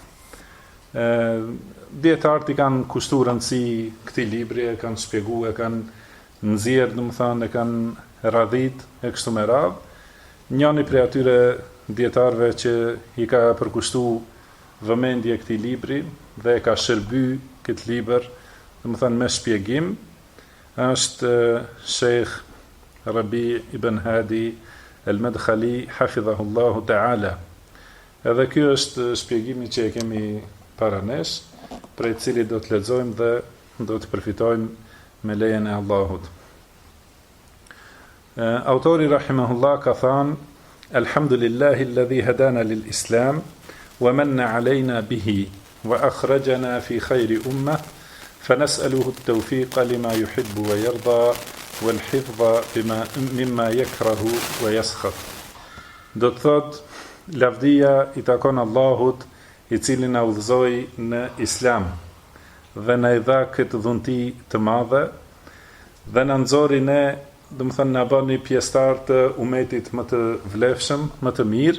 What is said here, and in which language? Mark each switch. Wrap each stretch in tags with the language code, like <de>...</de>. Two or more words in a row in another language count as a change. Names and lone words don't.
<sq>Dietarët i kanë kushtuar rëndësi këtij libri, e kanë shpjeguar, e kanë nxjerrë, domethënë e kanë radhit e kështu me radhë. Njëri prej atyre dietarëve që i ka përkushtuar vëmendje këtij libri dhe e ka shërbyer këtë libër, domethënë me shpjegim, është Sheikh Rabi ibn Hadi al-Madkhali</sq> <ar>حفظه الله تعالى.</ar> <sq>Edhe ky është shpjegimi që e kemi para nesh, prej cili do të lexojmë dhe do të përfitojmë me lejen e Allahut. Autori rahimahullah ka thënë:</sq> <ar>الحمد لله الذي هدانا للإسلام ومن علينا به وأخرجنا في خير أمة فنسأله التوفيق لما يحب ويرضى والحفظ مما يكره ويسخط.</ar> <sq>Do të thotë lavdia i takon Allahut, i cili na udhëzoi në Islam dhe na i dha këtë dhunti të madhe dhe na nxori ne, do të thënë na bëni pjesëtar të umetit më të vlefshëm, më të mirë.</sq>